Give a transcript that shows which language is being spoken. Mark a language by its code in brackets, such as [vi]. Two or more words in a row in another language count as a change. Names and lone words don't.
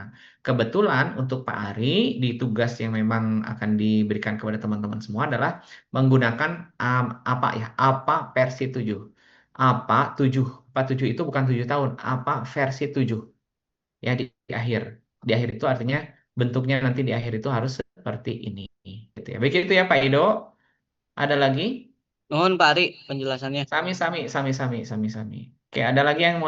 [id] Kebetulan untuk Pak Ari di tugas yang memang akan diberikan kepada teman-teman semua adalah menggunakan apa ya? Apa versi 7. Apa 7? Apa 7 itu bukan 7 tahun. Apa versi 7 ya di akhir. Di akhir itu artinya bentuknya nanti di akhir itu harus seperti ini gitu ya. Begitu ya Pak Ido. Ada lagi? Nuhun Pak Ari penjelasannya. [su] Sami sami sami sami sami sami. [id] Oke, ada lagi yang mau